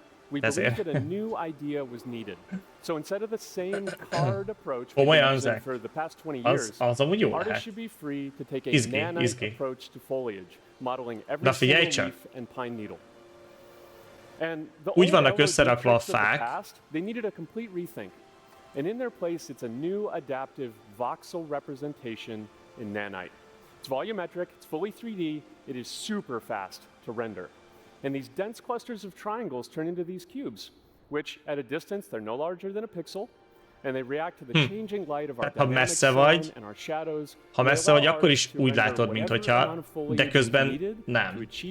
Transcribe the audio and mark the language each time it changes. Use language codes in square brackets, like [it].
[en] we believe that a new idea was needed. So instead of the same card approach we've used for the past 20 years, artists should be free to take a nanite approach to foliage, modeling every single leaf and pine needle. [hu] Úgy vannak összerakva a fák. [en] They needed a complete rethink. And in their place, it's a new adaptive voxel representation in nanite. It's volumetric, it's fully 3D, it is super fast to render. And these dense clusters of triangles turn into these cubes, which at a distance, they're no larger than a pixel, and they react to the changing light of our dynamic sun and our shadows. [hu] Ha messze vagy, akkor is úgy látod, minthogyha, de közben nem.